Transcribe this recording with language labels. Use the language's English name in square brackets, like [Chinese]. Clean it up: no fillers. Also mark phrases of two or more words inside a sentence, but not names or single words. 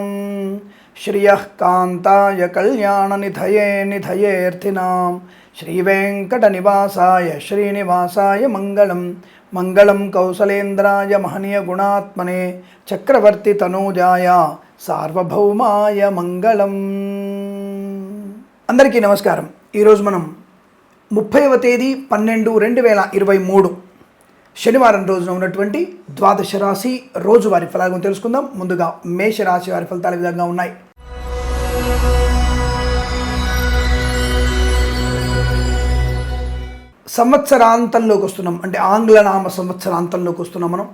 [Sanskrit] श्रियः कान्ताय कल्याणनिधये निधयेऽर्थिनां श्रीवेङ्कटनिवासाय श्रीनिवासाय मङ्गलं मंगलं कौसलेन्द्राय महनीयगुणात्मने चक्रवर्ती तनूजाय सार्वभौमाय मंगళం। [Telugu] అందరికీ నమస్కారం। ఈరోజు మనం 30వ తేదీ 12/2023 శనివారం రోజున ఉన్నటువంటి ద్వాదశ రాశి రోజువారీ ఫలాలను తెలుసుకుందాం। ముందుగా మేష రాశి వారి ఫలితాలు ఈ విధంగా ఉన్నాయి। సంవత్సరాంతంలోకి వస్తున్నాం, అంటే ఆంగ్లనామ సంవత్సరాంతంలోకి వస్తున్నాం మనం।